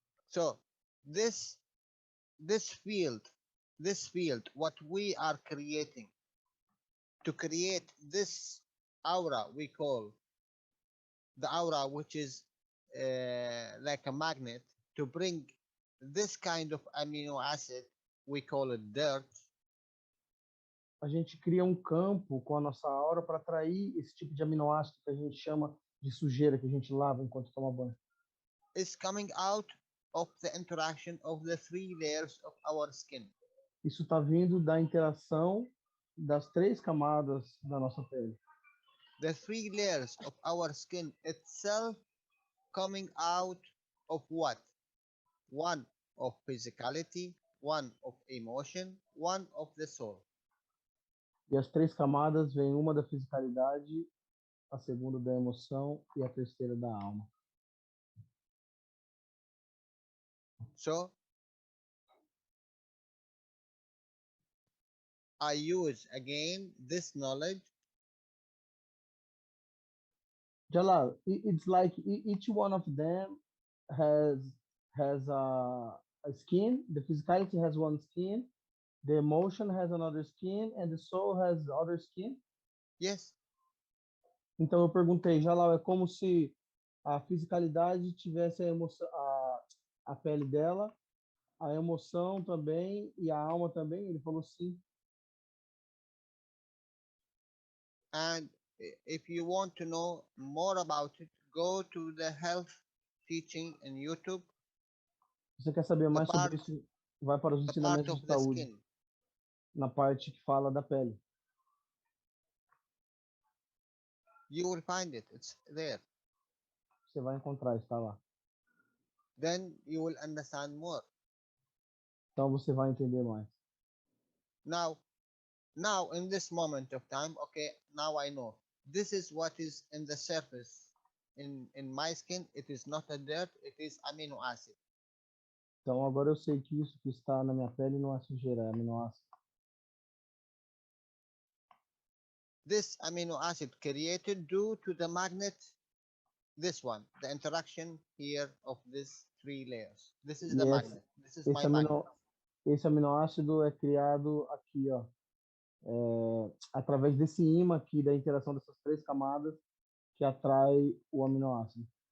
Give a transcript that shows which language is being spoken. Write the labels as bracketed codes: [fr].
[en] So this field, what we are creating to create this aura, we call the aura, which is like a magnet to bring this kind of amino acid, we call it dirt. [pt] A gente cria um campo com a nossa aura para atrair esse tipo de aminoácido que a gente chama de sujeira, que a gente lava enquanto toma banho. [en] Is coming out of the interaction of the three layers of our skin. [pt] Isso está vindo da interação das três camadas da nossa pele. [en] The three layers of our skin itself coming out of what? One of physicality, one of emotion, one of the soul. [pt] E as três camadas vêm uma da fisicalidade, a segunda da emoção e a terceira da alma. [en] So I use again this knowledge. Jalal, it's like each one of them has a skin. The physicality has one skin, the emotion has another skin, and the soul has other skin. Yes. [pt] Então eu perguntei, Jalal, é como se a fisicalidade tivesse a emoção, a pele dela, a emoção também e a alma também? Ele falou sim. [en] And if you want to know more about it, go to the health teaching in YouTube. [pt] Você quer saber mais sobre isso? Vai para os [en] The part [pt] ensinamentos [en] of [pt] de [en] the [pt] saúde, [en] skin. [pt] na parte que fala da pele. [en] You will find it. It's there. [pt] Você vai encontrar, está lá. [en] Then you will understand more. [pt] Então você vai entender mais. [en] Now in this moment of time, okay, now I know. This is what is in the surface. In my skin, it is not a dirt, it is amino acid. [pt] Então agora eu sei que isso que está na minha pele não é sujeira, é aminoácido. [en] This amino acid created due to the magnet, this one, the interaction here of these three layers. This is the magnet. This is my magnet. [pt] Esse aminoácido é criado aqui, ó, através desse ímã aqui, da interação dessas três camadas que atrai o aminoácido.